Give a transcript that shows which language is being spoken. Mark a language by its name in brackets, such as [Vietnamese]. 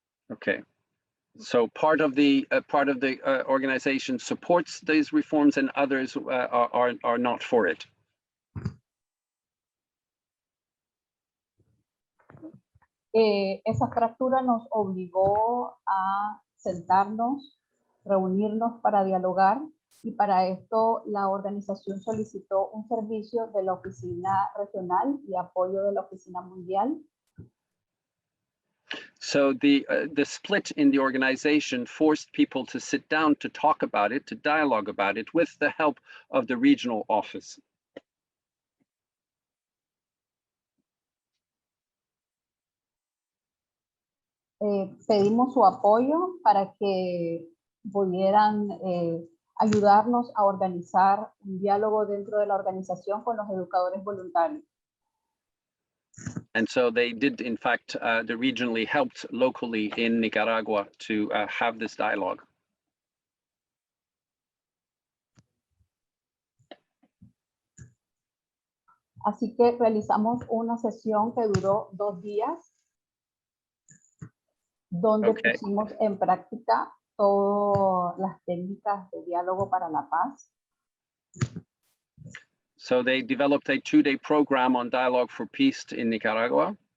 [English] Okay, so part of the organization supports these reforms, and others are not for it. [Spanish] Esa fractura nos obligó a sentarnos, reunirnos para dialogar, y para esto la organización solicitó un servicio de la oficina regional y apoyo de la oficina mundial. [English] So the split in the organization forced people to sit down to talk about it, to dialogue about it, with the help of the regional office. [Spanish] Pedimos su apoyo para que pudieran ayudarnos a organizar un diálogo dentro de la organización con los educadores voluntarios. [English] And so they did, in fact, they regionally helped locally in Nicaragua to have this dialogue. [Spanish] Así que realizamos una sesión que duró 2 días, donde pusimos en práctica todas las técnicas de diálogo para la paz. [English] So they developed a 2-day program on dialogue for peace in Nicaragua.